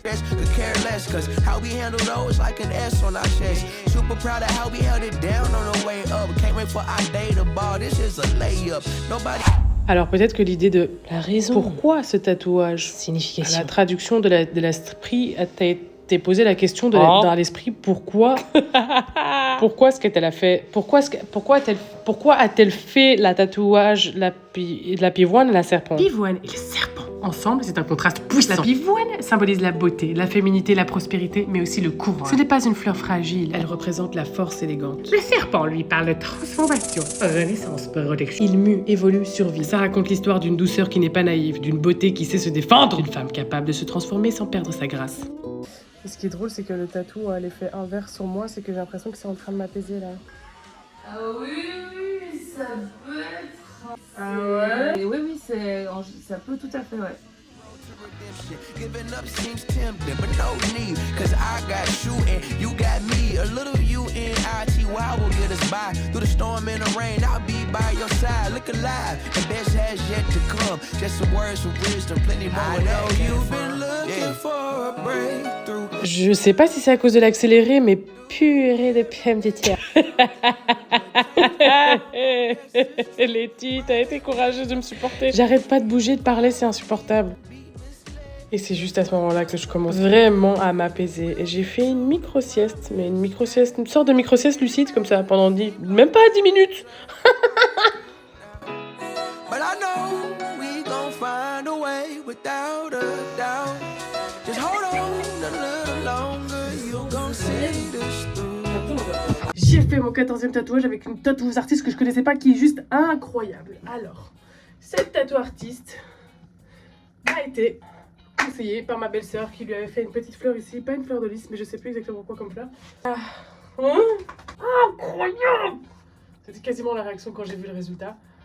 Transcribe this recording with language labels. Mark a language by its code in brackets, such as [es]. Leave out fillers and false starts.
[en] Could care less, cause how we handle those like an S on our chest. Super proud of how we held it down on the way up. Can't wait for our day to ball. This is a layup. Nobody. [fr] Alors peut-être que l'idée de la raison. Pourquoi ce tatouage, signification. La traduction de l'esprit, t'es posé la question dans l'esprit pourquoi est-ce qu'elle a fait pourquoi a-t-elle fait la tatouage la pivoine et la serpent. Pivoine et le serpent ensemble, c'est un contraste puissant. La pivoine symbolise la beauté, la féminité, la prospérité, mais aussi le courage. Ce n'est pas une fleur fragile, elle représente la force élégante. Le serpent lui parle de transformation, renaissance, protection. Il mue, évolue, survit. Ça raconte l'histoire d'une douceur qui n'est pas naïve, d'une beauté qui sait se défendre, d'une femme capable de se transformer sans perdre sa grâce. Et ce qui est drôle, c'est que le tatou a l'effet inverse sur moi, c'est que j'ai l'impression que c'est en train de m'apaiser là. Ah oui, ça peut être... Ah ouais? Et oui, ça peut tout à fait, ouais. [en] Giving up seems tempting, but no need, cause I got you and you got me. A little UNITY will get us by. Through the storm and the rain, I'll be by your side. Look alive, the best has yet to come. Just some words of wisdom, plenty more. I know you've been looking for a breakthrough. [fr] Je sais pas si c'est à cause de l'accéléré, mais purée de pommes de terre. Letty, t'as été courageuse de me supporter. J'arrête pas de bouger, de parler, c'est insupportable. Et c'est juste à ce moment-là que je commence vraiment à m'apaiser. Et j'ai fait une micro-sieste, mais une sorte de micro-sieste lucide comme ça, pendant même pas 10 minutes. [en] But I know we gon' find a way without a doubt. Just hold on a little longer, you gon' see this through. [fr] J'ai fait mon 14e tatouage avec une tatoueuse artiste que je connaissais pas, qui est juste incroyable. Alors, cette tatoueuse artiste... m'a été conseillé par ma belle-sœur qui lui avait fait une petite fleur ici, pas une fleur de lys, mais je sais plus exactement quoi comme fleur. Incroyable! C'était quasiment la réaction quand j'ai vu le résultat.